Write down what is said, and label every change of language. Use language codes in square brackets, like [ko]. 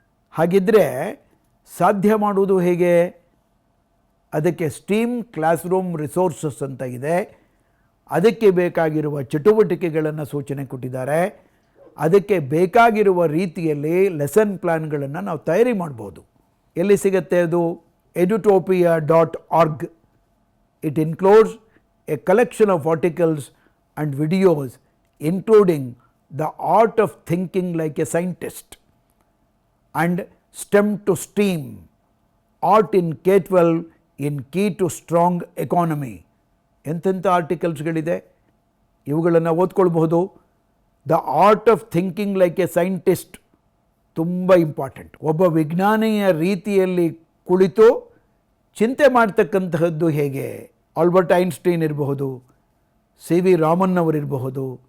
[kn] ಹಾಗಿದ್ದರೆ ಸಾಧ್ಯ ಮಾಡುವುದು ಹೇಗೆ? ಅದಕ್ಕೆ ಸ್ಟೀಮ್ ಕ್ಲಾಸ್ ರೂಮ್ ರಿಸೋರ್ಸಸ್ ಅಂತ ಇದೆ. ಅದಕ್ಕೆ ಬೇಕಾಗಿರುವ ಚಟುವಟಿಕೆಗಳನ್ನು ಸೂಚನೆ ಕೊಟ್ಟಿದ್ದಾರೆ. ಅದಕ್ಕೆ ಬೇಕಾಗಿರುವ ರೀತಿಯಲ್ಲಿ ಲೆಸನ್ ಪ್ಲ್ಯಾನ್ಗಳನ್ನು ನಾವು ತಯಾರಿ ಮಾಡ್ಬೋದು. ಎಲ್ಲಿ ಸಿಗುತ್ತೆ ಅದು? edutopia.org. [en] It includes a collection of articles and videos including the art of thinking like a scientist and STEM to STEAM, art in K-12 in key to strong economy. [kn] ಎಂತೆಂಥ ಆರ್ಟಿಕಲ್ಸ್ಗಳಿದೆ, ಇವುಗಳನ್ನು ಓದ್ಕೊಳ್ಬಹುದು. [en] the art of thinking like a scientist [kn] ತುಂಬ [en] Important. [kn] ಒಬ್ಬ ವಿಜ್ಞಾನಿಯ ರೀತಿಯಲ್ಲಿ ಕುಳಿತು ಚಿಂತೆ ಮಾಡ್ತಕ್ಕಂತಹದ್ದು ಹೇಗೆ? Albert Einstein ಇರಬಹುದು, C V Raman ಅವರಿರಬಹುದು.